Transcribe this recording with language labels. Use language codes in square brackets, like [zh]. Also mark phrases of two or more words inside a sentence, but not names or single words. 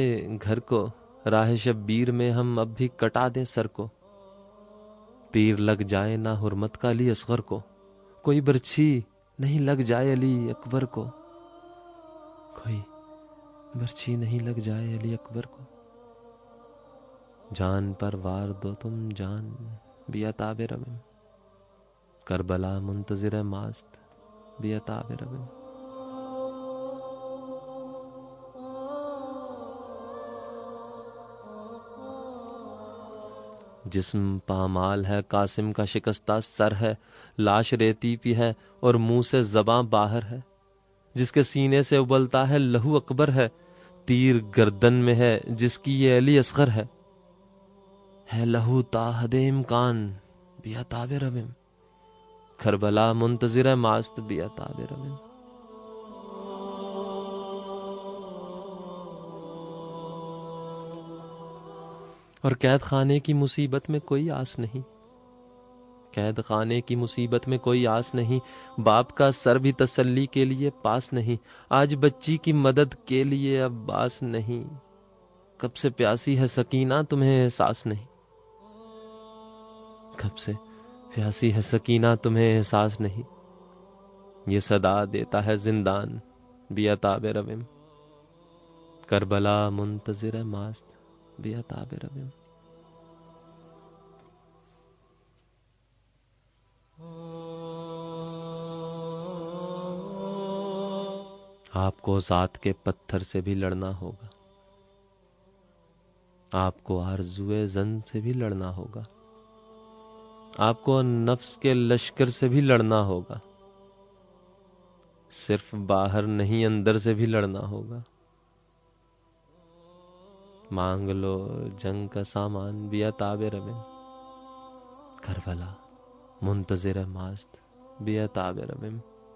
[ur] گھر کو، راہ شبیر میں ہم اب بھی کٹا دیں سر کو، تیر لگ جائے نہ حرمت کا علی اصغر کو، کوئی برچھی نہیں لگ جائے علی اکبر کو، کوئی برچھی نہیں لگ جائے علی اکبر کو، جان پر وار دو تم جان [fa] بیاتاب رویم، کربلا منتظر ماست بیاتاب رویم۔ [ur] جسم پامال ہے قاسم کا شکستہ سر ہے، لاش ریتی پی ہے اور منہ سے زباں باہر ہے، جس کے سینے سے ابلتا ہے لہو اکبر ہے، تیر گردن میں ہے جس کی یہ علی اصغر ہے لہو تا حد امکان [fa] بیاتاب رویم، کربلا منتظر ماست بیاتاب رویم۔ [ur] اور قید خانے کی مصیبت میں کوئی آس نہیں، قید خانے کی مصیبت میں کوئی آس نہیں، باپ کا سر بھی تسلی کے لیے پاس نہیں، آج بچی کی مدد کے لیے اب باس نہیں، کب سے پیاسی ہے سکینہ تمہیں احساس نہیں، کب سے پیاسی ہے سکینہ تمہیں احساس نہیں، یہ صدا دیتا ہے زندان [fa] بیاتاب رویم، کربلا منتظر ماست بیاتاب رویم۔ [ur] آپ کو ذات کے پتھر سے بھی لڑنا ہوگا، آپ کو آرزوئے زن سے بھی لڑنا ہوگا، آپ کو نفس کے لشکر سے بھی لڑنا ہوگا، صرف باہر نہیں اندر سے بھی لڑنا ہوگا، مانگ لو جنگ کا سامان [fa] بیاتاب رویم، کربلا منتظر ماست بیتاب ربم